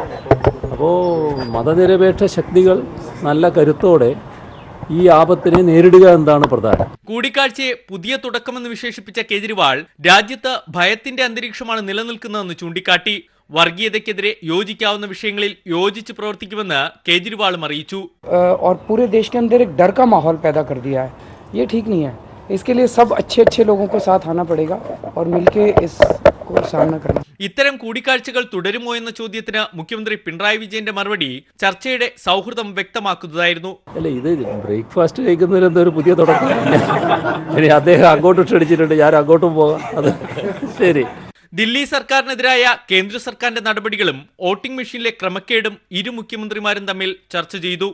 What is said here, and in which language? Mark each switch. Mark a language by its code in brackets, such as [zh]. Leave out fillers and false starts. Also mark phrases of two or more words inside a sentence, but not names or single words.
[ml] അപ്പോൾ മതനിരപേക്ഷ ശക്തികൾ നല്ല കരുത്തോടെ ഈ ആപത്തിനെ നേരിടുക എന്നതാണ് പ്രധാനം. കൂടിക്കാഴ്ചയെ പുതിയ തുടക്കമെന്ന് വിശേഷിപ്പിച്ച കേജ്രിവാൾ രാജ്യത്ത് ഭയത്തിന്റെ അന്തരീക്ഷമാണ് നിലനിൽക്കുന്നതെന്ന് ചൂണ്ടിക്കാട്ടി. വർഗീയതയ്ക്കെതിരെ യോജിക്കാവുന്ന വിഷയങ്ങളിൽ യോജിച്ച് പ്രവർത്തിക്കുമെന്ന് കേജ്രിവാളും അറിയിച്ചു. [hi] और पूरे देश के अंदर एक डर का माहौल पैदा कर दिया है. ये ठीक नहीं है. इसके लिए सब अच्छे लोगों को साथ आना पड़ेगा और मिलके इसको सामना करना. [ml] ഇത്തരം കൂടിക്കാഴ്ചകൾ തുടരുമോ എന്ന ചോദ്യത്തിന് മുഖ്യമന്ത്രി പിണറായി വിജയന്റെ മറുപടി ചർച്ചയുടെ സൗഹൃദം വ്യക്തമാക്കുന്നതായിരുന്നു. അല്ല, ഇത് ബ്രേക്ക്ഫാസ്റ്റ് കഴിക്കുന്നതിൽ എന്തൊരു പുതിയ തുടക്കം. ഇനി അദ്ദേഹം അങ്ങോട്ട് ക്ഷണിച്ചിട്ടുണ്ട്, ഞാൻ അങ്ങോട്ടും പോകാം. അത് ശരി. ദില്ലി സർക്കാരിനെതിരായ കേന്ദ്ര സർക്കാരിന്റെ നടപടികളും വോട്ടിംഗ് മെഷീനിലെ ക്രമക്കേടും ഇരു മുഖ്യമന്ത്രിമാരും തമ്മിൽ ചർച്ച ചെയ്തു.